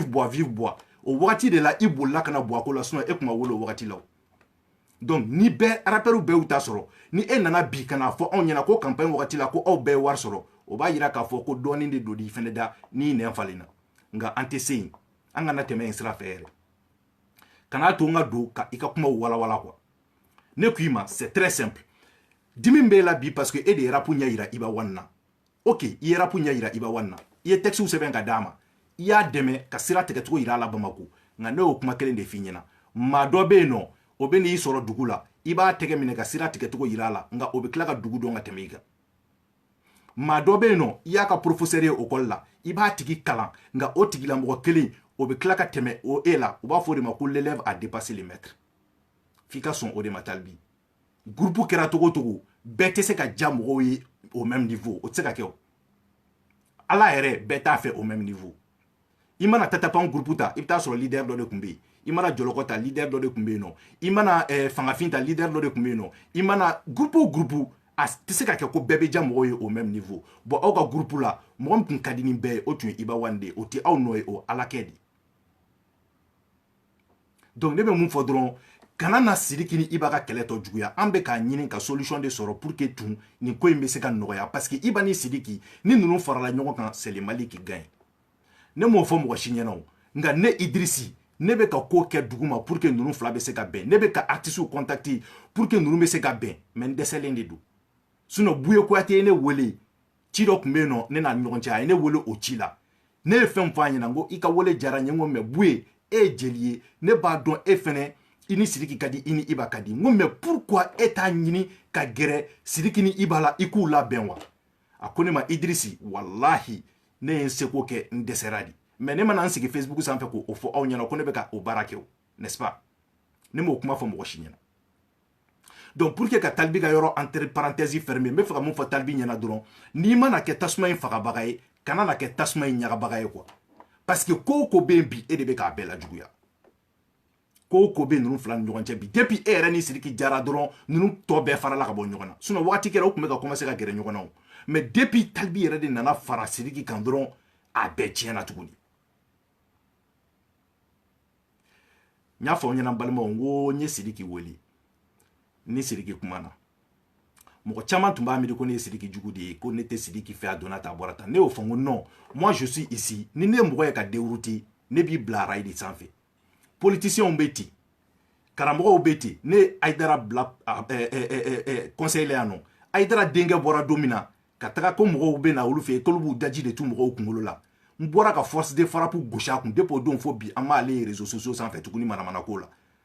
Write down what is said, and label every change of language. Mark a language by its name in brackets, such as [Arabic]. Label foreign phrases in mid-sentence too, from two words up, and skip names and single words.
[Bambara] buwa o wagati de la i bolila ka na buwa ko la sinon e tun ma wele o wagati la donc ni bɛɛ rappeur bɛɛ y'u ta sɔrɔ ni e nana bi ka na fɔ anw ɲɛna ko campagne wagati la ko aw bɛɛ ye wari sɔrɔ o b'a yira k'a fɔ ko dɔɔnin de don i fɛnɛ da n'i nɛn falenna nka an tɛ se yen an kana tɛmɛ yen sira fɛ yɛrɛ kan'a to n ka don ka i ka kumaw walawala quoi ne k'i ma [French] c'est très simple [Bambara] dimi b'e la bi [French] parce que [Bambara] e de ye rapu ɲɛ yira Iba1 na ok i ye rapu ɲɛ yira Iba1 na i ye texte sɛbɛn ka d'a ma i y'a dɛmɛ ka sira tigɛcogo yira a la Bamako nka ne y'o kuma kelen de f'i ɲɛna maa dɔ bɛ yen nɔ o bɛ n'i sɔrɔ dugu la i b'a tɛgɛ minɛ ka sira tigɛcogo yira a la nka o bɛ tila ka dugu dɔn ka tɛmɛ i kan maa dɔ bɛ yen nɔ i y'a ka professeur ye école la i b'a tigi kalan nka o tigilamɔgɔ kelen o bɛ tila ka tɛmɛ o e la u b'a fɔ o de ma ko [French] l'élève a dépassé le [Bambara] maître f'i ka sɔn o de ma Talibi groupe kɛra cogo cogo bɛɛ tɛ se ka ja mɔgɔw ye [French] au même niveau [Bambara] o tɛ se ka kɛ o ala yɛrɛ bɛɛ t'a fɛ [French] au même niveau [Bambara] i mana tatapan groupe ta i bɛ taa sɔrɔ leader dɔ de tun bɛ yen i mana jɔlɔkɔ ta leader dɔ de tun bɛ yen nɔ i mana fangafin ta leader dɔ de tun bɛ yen nɔ i mana groupe o groupe a tɛ se ka kɛ ko bɛɛ bɛ ja mɔgɔw ye [French] au même niveau [Bambara] bon aw ka groupe la mɔgɔ min tun ka di ni bɛɛ ye o tun ye Iba1 de ye o tɛ aw nɔ ye o alakɛ de donc ne bɛ mun fɔ dɔrɔn kana na Sidiki ni Iba ka kɛlɛ tɔ juguya an bɛ k'a ɲini ka solution de sɔrɔ [French] pour que [Bambara] tun nin ko in bɛ se ka nɔgɔya [French] parce que [Bambara] Iba ni Sidiki ni ninnu farala ɲɔgɔn kan [French] c'est le Mali qui gagne [Bambara] ne m'o fɔ mɔgɔ si ɲɛna o nka ne Idrisi ne bɛ ka ko kɛ dugu ma [French] pour que [Bambara] ninnu fila bɛ se ka bɛn ne bɛ ka artistes [French] contacter pour que [Bambara] ninnu bɛ se ka bɛn mais n dɛsɛlen de don sinon Buye Kuyate ye ne wele ci dɔ tun bɛ yen nɔ ne n'a ni ɲɔgɔn cɛ a ye ne wele o ci la ne ye fɛn fɔ a ɲɛna n ko i ka wele diyara n ye n ko mais Buye e ye jeli ye ne b'a dɔn e fɛnɛ i ni Sidiki ka di i ni Iba ka di n ko [French] mais pourquoi [Bambara] e t'a ɲini ka gɛrɛ Sidiki ni Iba la i k'u labɛn wa a ko ne ma Idrisi wallahi ne ye n seko kɛ n dɛsɛra de mais ne mana n sigi Facebook sanfɛ k'o fɔ aw ɲɛna ko ne bɛ ka o baara kɛ o [French] n'est-ce pas [Bambara] ne m'o kuma fɔ mɔgɔ si ɲɛna donc [French] pour que [Bambara] ka Talibi ka yɔrɔ [French] entre parenthèse fermé [Bambara] n bɛ fɛ ka mun fɔ Talibi ɲɛna dɔrɔn n'i mana kɛ tasuma in fagabaga ye kana na kɛ tasuma in ɲagabaga ye quoi [French] parce que [Bambara] ko o ko bɛ yen bi e de bɛ k'a bɛɛ lajuguya ko o ko bɛ ninnu fila ni ɲɔgɔn cɛ bi depuis e yɛrɛ ni Sidiki jara dɔrɔn ninnu tɔ bɛɛ farala ka bɔ ɲɔgɔn na sinon wagati kɛra o tun bɛ ka commencer ka gɛrɛ ɲɔgɔn na o [French] mais depuis [Bambara] Talibi yɛrɛ de nana fara Sidiki kan dɔrɔn a bɛɛ tiɲɛna tuguni n y'a fɔ aw ɲɛna n balimaw n ko n ye Sidiki wele ni Sidiki kumana mɔgɔ caman tun b'a miiri ko ne ye Sidiki jugu de ye ko ne tɛ Sidiki fɛ a donna ta a bɔra tan ne y'o fɔ n ko [French] non moi je suis ici [Bambara] ni ne ye mɔgɔ ye ka dérouter ne b'i bila rail de sanfɛ politiciens bɛ ten karamɔgɔw bɛ ten ne ye Ayidara bila conseil la yan nɔ Ayidara denkɛ bɔra don min na ka taga ko mɔgɔw bɛ na olu fɛ yen k'olu b'u daji de tu mɔgɔw kunkolo la n bɔra ka [French] force de frappe [Bambara] gosi a kun depuis o don fo bi an m'ale ye [French] réseaux sociaux [Bambara] sanfɛ tuguni manamana ko la